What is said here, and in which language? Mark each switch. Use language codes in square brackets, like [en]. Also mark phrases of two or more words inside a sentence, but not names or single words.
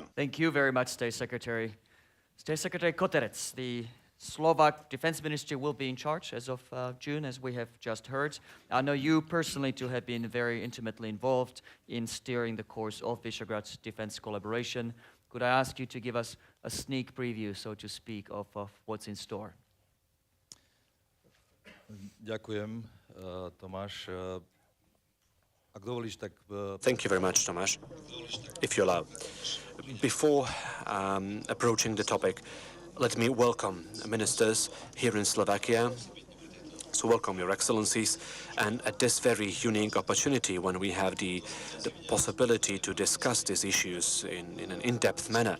[en] Thank you very much, State Secretary. State Secretary Koterec, the Slovak Defense Ministry will be in charge as of June, as we have just heard. I know you personally to have been very intimately involved in steering the course of Visegrad's defense collaboration. Could I ask you to give us a sneak preview, so to speak, of what's in store? [sk] Ďakujem, Tomáš. Ak dovolíš, tak... [en] Thank you very much, Tomáš, if you allow. Before approaching the topic, let me welcome ministers here in Slovakia. So welcome, Your Excellencies, and at this very unique opportunity when we have the possibility to discuss these issues in an in-depth manner.